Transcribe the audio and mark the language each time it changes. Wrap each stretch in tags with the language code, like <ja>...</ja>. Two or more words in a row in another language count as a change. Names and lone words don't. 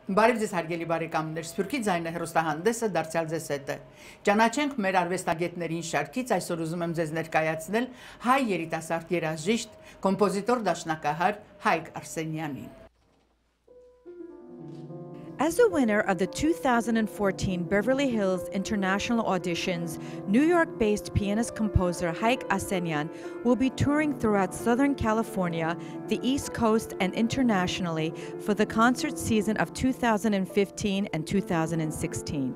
<hy>Բարև ձեզ հարգելի բարեկամներ, Սփյուռքի ձայնը հեռուստահանդեսը դարձյալ ձեզ հետ է։ Ճանաչենք մեր արվեստագետներին շարքից, այսօր ուզում եմ ձեզ ներկայացնել հայ երիտասարդ երաժիշտ, կոմպոզիտոր դաշնակահար Hayk Arsenyanին։</hy> <en>As a winner of the 2014 Beverly Hills International Auditions, New York-based pianist-composer Hayk Arsenyan will be touring throughout Southern California, the East Coast, and internationally for the concert season of 2015 and 2016.</en>